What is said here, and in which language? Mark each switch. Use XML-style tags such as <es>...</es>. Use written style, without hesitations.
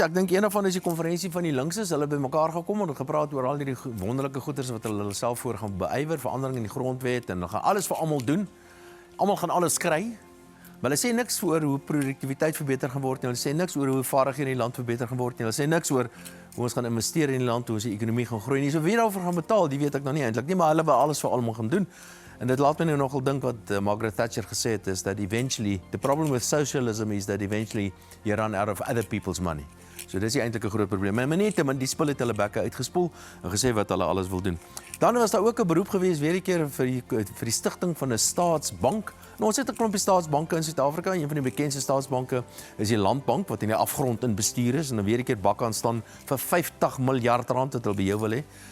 <af>Ek dink een van is die konferensie van die linkses. Hulle het bymekaar gekom en gepraat oor al hierdie wonderlike goeders wat hulle self voor gaan beywer, verandering in die grondwet en hulle gaan alles vir almal doen. Almal gaan alles kry. Maar hulle sê niks oor hoe produktiwiteit verbeter gaan word nie. Hulle sê niks oor hoe vaardighede in die land verbeter gaan word nie. Hulle sê niks oor hoe ons gaan investeer in die land, hoe ons die ekonomie gaan groei nie. So wie daaroor gaan betaal, die weet ek nog nie eintlik nie, maar hulle wil alles vir almal gaan doen. En dit laat my nou nogal dink wat Margaret Thatcher gesê het, is</af> <en>that eventually, the problem with socialism is that eventually you run out of other people's money.</en> <af>So dis eintlik 'n groot probleem. Maar net, die spul het hulle bekke uitgespoel en gesê wat hulle alles wil doen. Dan was daar ook 'n beroep gewees weer 'n keer vir die stigting van 'n staatsbank. Nou, ons het 'n klompie staatsbanke in Suid-Afrika. Een van die bekendste staatsbanke is die Landbank wat in die afgrond in bestuur is en dan weer 'n keer bak aan staan vir 50 miljard rand wat hulle by jou wil hê.</af>